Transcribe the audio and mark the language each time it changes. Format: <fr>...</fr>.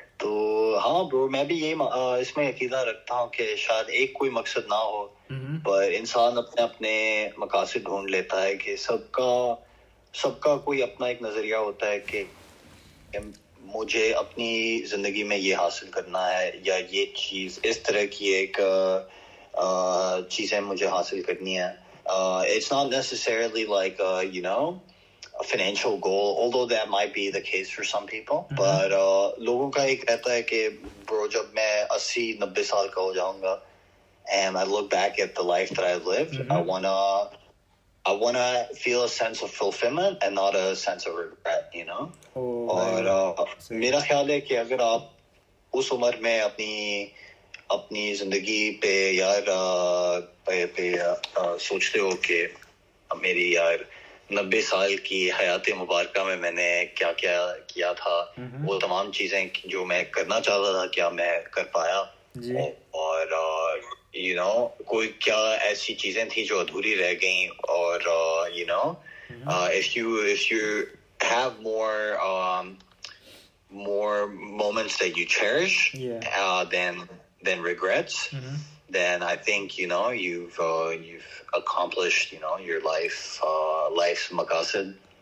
<hi>तो हाँ ब्रो, मैं भी ये इसमें अकीदा रखता हूँ कि शायद एक कोई मकसद ना हो, पर इंसान अपने अपने मकासद ढूंढ लेता है कि सबका कोई अपना एक नजरिया होता है कि मुझे अपनी जिंदगी में ये हासिल करना है, या ये चीज इस तरह की एक चीजें मुझे हासिल करनी है.</hi> <en>It's not necessarily like you know, a financial goal, although that might be the case for some people. But</en> <hi>लोगों का एक रहता है कि</hi> <en>bro,</en> <hi>जब मैं 80-90 साल का हो जाऊंगा</hi> <en>and I look back at the life that I lived, I wanna feel a sense of fulfillment and not a sense of regret, you know.</en> <hi>और मेरा ख्याल है कि अगर आप उस उम्र में अपनी जिंदगी पे यार सोचते हो कि मेरी यार 90 साल की हयात मुबारका में मैंने क्या क्या किया था, वो तमाम चीजें जो मैं करना चाहता था क्या मैं कर पाया,</hi> <en>और you know,</en> <hi>कोई क्या ऐसी चीजें थी जो अधूरी रह गई, और</hi> <en>you know, if you have more moments that you cherish than regrets, then I think you've accomplished your life's maqsad.</en>